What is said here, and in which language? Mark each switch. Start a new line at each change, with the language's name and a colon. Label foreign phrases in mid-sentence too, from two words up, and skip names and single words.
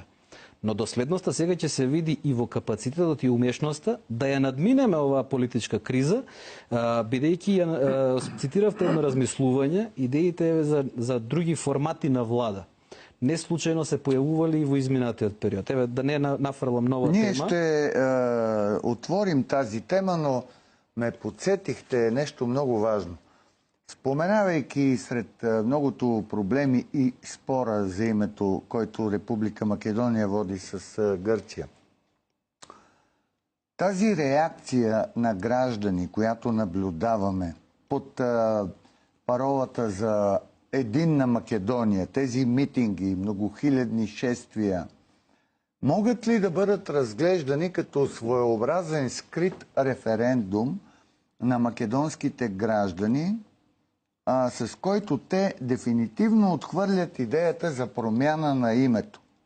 Macedonian: Но доследноста сега ќе се види и во капацитетот и умешноста да ја надминеме оваа политичка криза, бидејќи цитиравте едно размислување, идеите за други формати на влада. Не случајно се појавували и во изминатиот период. Еве, да не нафрлам нова тема.
Bulgarian: Ние ще отворим тази тема, но ме подсетихте нещо много важно. Споменавайки сред многото проблеми и спора за името, който Република Македония води с Гърция, тази реакция на граждани, която наблюдаваме под паролата за единна Македония, тези митинги, многохилядни шествия, могат ли да бъдат разглеждани като своеобразен скрит референдум на македонските граждани, с който те дефинитивно отхвърлят идеята за промяна на името?